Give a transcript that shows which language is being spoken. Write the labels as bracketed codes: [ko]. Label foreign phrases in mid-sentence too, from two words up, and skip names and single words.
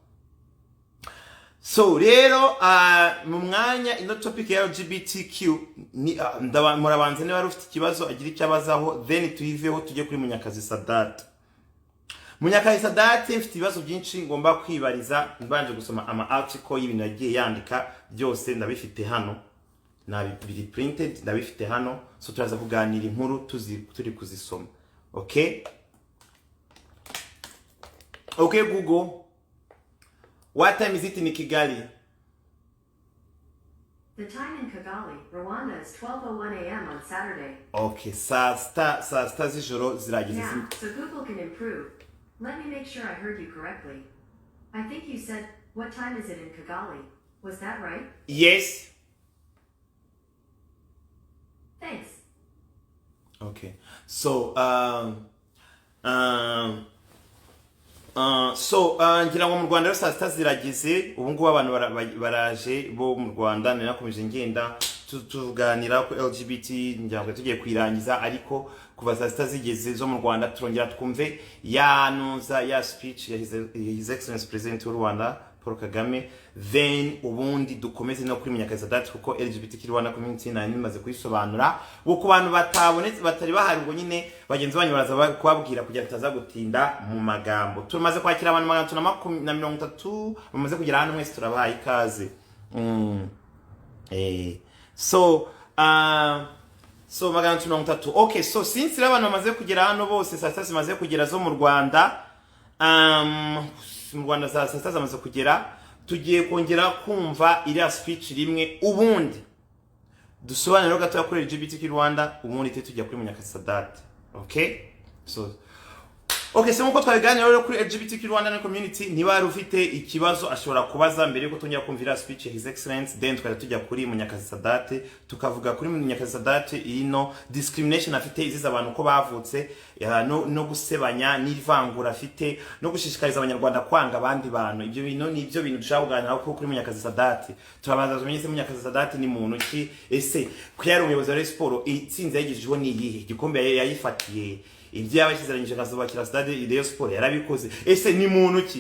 [rw] So rero mu mwanya ino topic ya LGBTQ murabanze niba rufite ikibazo agira icyo abazaho, then tuyiveho tujye kuri Munyakazi Sadat. Munyakazi Sadat mfite ibibazo byinshi ngomba kwibariza, mbanje gusoma ama article y'ibintu yagiye yandika byose ndabifite hano, nabiri printed ndabifite hano. So turaza kuganira inkuru turi kuzisoma. [en] Okay Google, what time is it in Kigali? The time in Kigali, Rwanda is 12:01 a.m. on Saturday. [rw] Okay, saa sita z'ijoro zirageze. [en] Yeah, so Google can improve. Let me make sure I heard you correctly. I think you said, what time is it in Kigali? Was that right? Yes. Thanks. Okay. [rw] So ngira ngo mu Rwanda rero saa sita zirageze, ubu ngubu abantu baraje bo mu Rwanda, ninakomeje ngenda tuganira ku LGBT, ngira ngo tugiye kwirangiza, ariko kuva saa sita zigeze zo mu Rwanda turongera twumve ya speech ya [en] His Excellency President [rw] w'u Rwanda Paul Kagame, then ubundi dukomeze no kuri Munyakazi Sadat, kuko [en] LGBTQ Rwanda community [rw] nani maze kuyisobanura, uko abantu batabonetse batari bahari ngo nyine bagenzi banyu baraza kubabwira kugira tutaza gutinda mu magambo. Tumaze kwakira abantu 330 bamaze kugera hano, mwese turabahaye ikaze. So 330. [en] Okay, so since [rw] abantu bamaze kugera hano bose, saa sita zimaze kugera zo mu Rwanda, mu Rwanda saa sita zamaze kugera, tugiye kongera kumva iriya speech rimwe, ubundi dusobanura gato kuri LGBTQ Rwanda, ubundi tujya kuri Munyakazi Sadat. [en] Okay, so [rw] nkuko twabiganira rero kuri LGBTQ Rwanda na community, niba ari ufite ikibazo ashobora kubaza mbere yuko tongera kumvira speech ya [en] His Excellency, [rw] then tujya kuri Munyakazi Sadat, tukavuga kuri Munyakazi Sadat ino discrimination afite iziza abantu ko bavutse, no gusebanya n'ivangura afite, no gushishikariza abanyarwanda kwanga abandi bantu. Ibyo bintu ni ibyo bintu dushaka kuganira kuri Munyakazi Sadat. Turabanza tumenye se Munyakazi Sadat ni muntu ki, ese ko yari umuyobozi wa Sport, itsinze yagijeho ni iyihe, igikombe yayifatiye, ibyo yabashizeranyije akazubakira stade Ideo Sport yarabikoze, ese ni muntu ki?